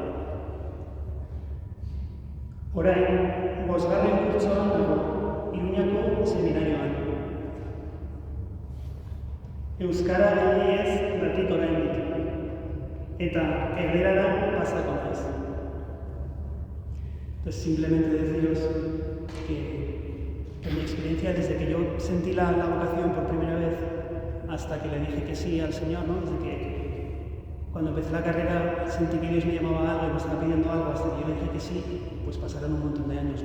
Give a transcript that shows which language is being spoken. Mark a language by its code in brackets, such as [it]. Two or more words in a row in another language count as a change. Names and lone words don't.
[eu] Orain, 5. kurtsoan dago, Iruñako seminarioan. Euskara gehiez datik oraindik, eta erderara pasako naiz. [es] Entonces, simplemente deciros que en mi experiencia, desde que yo sentí la vocación por primera vez, hasta que le dije que sí al Señor, ¿no? Desde que cuando empecé la carrera sentí que Dios me llamaba a algo y me estaba pidiendo algo, hasta que yo le dije que sí, pues pasaron un montón de años, ¿no?